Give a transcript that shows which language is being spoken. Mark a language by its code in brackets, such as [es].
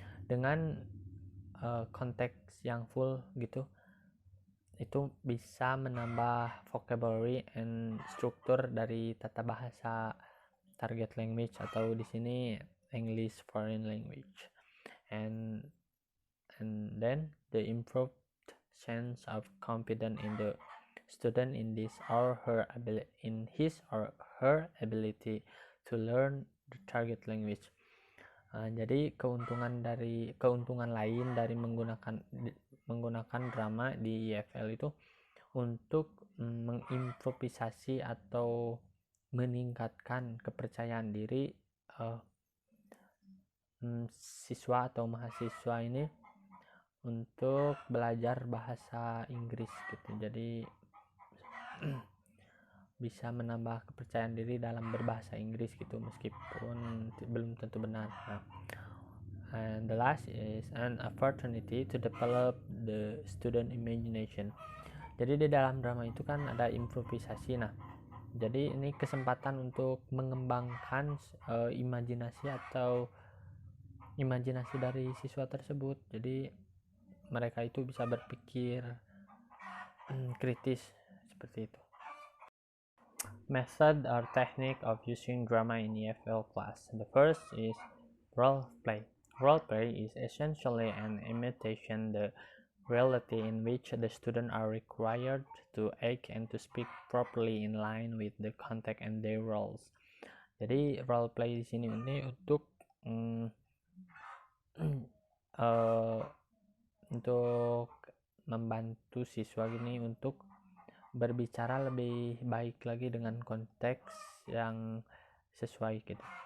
[id] Dengan konteks yang full gitu, itu bisa menambah vocabulary and struktur dari tata bahasa target language atau di sini English foreign language. [en] And then the improved sense of confidence in the student in his or her ability to learn the target language. [id] Jadi keuntungan lain dari menggunakan drama di EFL itu untuk mengimprovisasi atau meningkatkan kepercayaan diri siswa atau mahasiswa ini untuk belajar bahasa Inggris gitu. Jadi bisa menambah kepercayaan diri dalam berbahasa Inggris gitu, meskipun belum tentu benar. [en] And the last is an opportunity to develop the student imagination. [id] Jadi di dalam drama itu kan ada improvisasi. Nah, jadi ini kesempatan untuk mengembangkan imajinasi dari siswa tersebut. Jadi mereka itu bisa berpikir kritis seperti itu. [en] Method or technique of using drama in EFL class. The first is role play. Role play is essentially an imitation the reality in which the students are required to act and to speak properly in line with the context and their roles. [id] Jadi role play di sini ini untuk membantu siswa ini untuk berbicara lebih baik lagi dengan konteks yang sesuai gitu.